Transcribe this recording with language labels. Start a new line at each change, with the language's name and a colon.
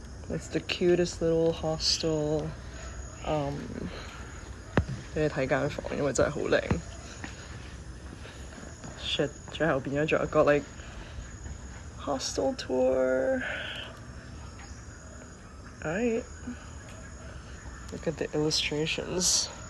English: It's the cutest little hostel.
Cantonese: 俾你睇間房，因為真係好靚。 Shit， 最後變咗仲有一個 like hostel tour.
English: Alright. Look at the illustrations.